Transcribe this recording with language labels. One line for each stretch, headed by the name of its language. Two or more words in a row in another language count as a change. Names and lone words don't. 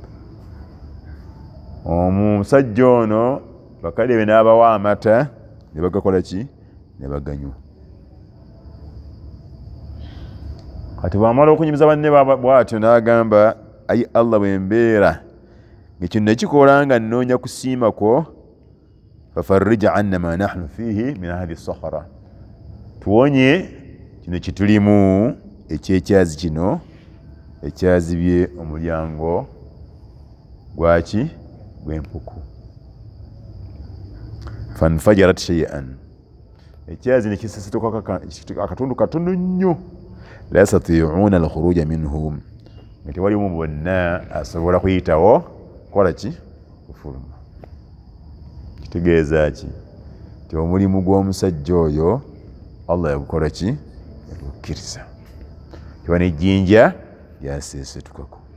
Ganda: Omusajja ono bakadde be n'abawa amata ne bagakola ki ne baganywa. Kati bwamala okunyumiza banne bw'atyo n'agamba ayi Allah bwe mbeera ng'ekino nekikola nga nnoonya kusiima kwo
Arabic: ففرج عنا ما نحن فيه من هذه الصخرة,
Ganda: tuwonye kino kitulimu ekyekyazi kino ekyazibye omulyango gwaki gw'empuku.
Arabic: فانفرجت شيئا,
Ganda: ekyazi ne kisisituka akatundu katono nnyo
Arabic: لا يستطيعون الخروج منه,
Ganda: nga tewalimu bonna asobola kuyitawo kola ki kufuluma. Kitegeeza ki ti omulimu gw'omusajja oyo Allah yagukola ki yagukkiriza, kiba n'ejjinja lyaseesetukako.